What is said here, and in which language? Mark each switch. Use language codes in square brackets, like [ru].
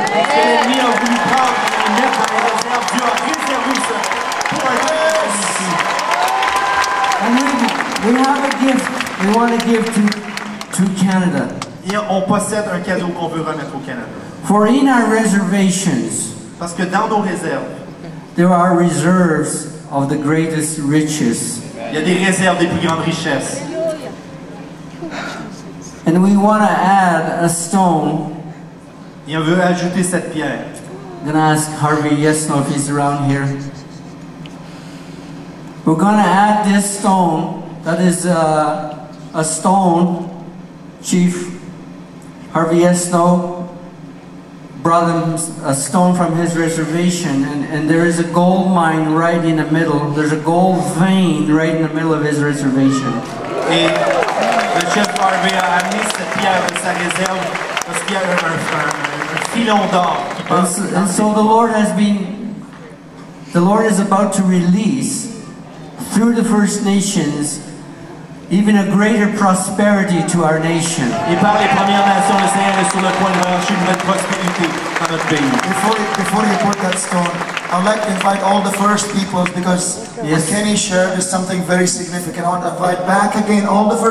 [fr] Ce que l'ennemi a voulu prendre et mettre dans les réserves, Dieu a réservé ça pour un temps comme celui-ci. [en] And we have a gift we want to give to Canada. [fr] Et on possède un cadeau qu'on veut remettre au Canada. [en] For in our reservations, [fr] Parce que dans nos réserves, [en] there are reserves of the greatest riches. [fr] il y a des réserves des plus grandes richesses. [en] And we want to add a stone. [fr] Et on veut ajouter cette pierre. [en] I'm going to ask Harvey Yesno if he's around here. We're going to add this stone. That is a stone. Chief Harvey Yesno brought him a stone from his reservation, and there is a gold mine right in the middle. There's a gold vein right in the middle of his reservation. [fr] Et le chef Harvey a amené cette pierre de sa réserve parce qu'il y a un filon d'or qui passe. [en] And so the Lord is about to release through the First Nations even a greater prosperity to our nation. [fr] Et par les Premières Nations, le Seigneur est sur le point de relâcher une nouvelle prospérité dans notre pays. [en] Before you put that stone, I'd like to invite all the First Peoples, because what Kenny shared is something very significant. I want to invite back again all the First